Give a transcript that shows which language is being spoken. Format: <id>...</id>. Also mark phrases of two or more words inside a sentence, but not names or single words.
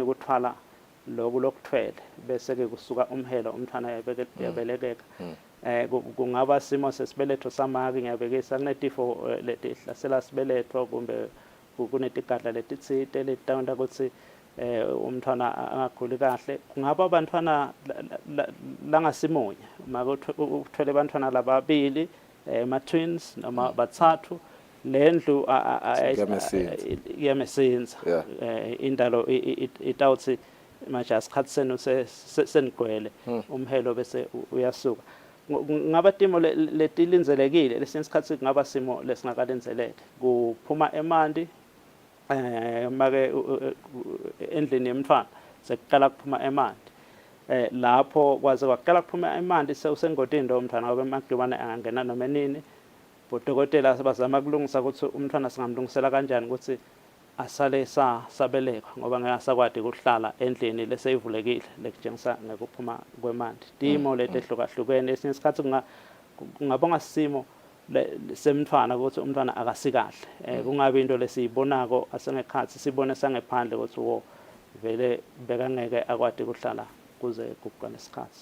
<ss>ukuthwala lokuthwele bese ke kusuka umhelo umntwana yabelekeka kungaba simo sesibeletho samake ngiyabekisa kunetifo letihlasela sibeletho kumbe kunetigadla letitsite letawunda ukuthi umntwana angakhuli kahle kungaba abantwana langasimunye maka uthwele abantwana lababili ama twins noma bathathu lendlu yamesinza indalo itawuthi manje asikhathi senu senigwele umhelo bese uyasuka ngaba timo letilinzelekile lesinye isikhathi kungaba simo lesingakalinzeleke kuphuma emanti make endlini yemntwana sekuqala kuphuma emanti lapho kwaze kwaqala kuphuma emanti sewusengodini lo mntwana ngoba amagciwane angangena noma nini bodokotela bazama kulungisa ukuthi umntwana singamlungisela kanjani ukuthi asale sabelekwa ngoba ngeke sakwadi ukuhlala endlini leseyivulekile lekutshengisa ngekuphuma kwemanti timo letehlukahlukene esinye isikhathi kungabonga simo semntwana ukuthi umntwana akasikahle kungabe into lesiyibonako asengekhathi sibone sangephandle ukuthi wo vele bekangeke akwadi ukuhlala kuze kuqala isikhathi</ss>